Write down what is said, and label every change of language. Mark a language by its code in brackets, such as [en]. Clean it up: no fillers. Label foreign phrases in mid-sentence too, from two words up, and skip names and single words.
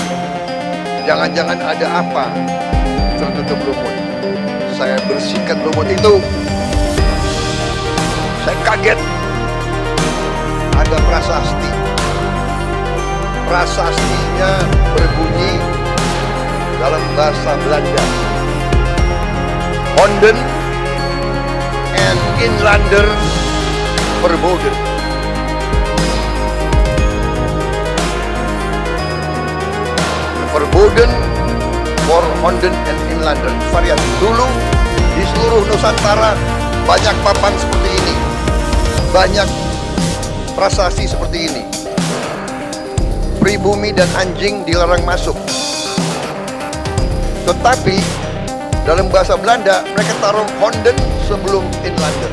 [id] Jangan-jangan ada apa tertutup lumut. Saya bersihkan lumut itu. Saya kaget. Ada prasasti. Prasastinya berbunyi dalam bahasa Belanda. [nl] Honden en inlander verboden. Verboden for Honden and inlander. [id] Variasi dulu di seluruh Nusantara banyak papan seperti ini, banyak prasasti seperti ini. Pribumi dan anjing dilarang masuk. Tetapi dalam bahasa Belanda mereka taruh Honden sebelum inlander.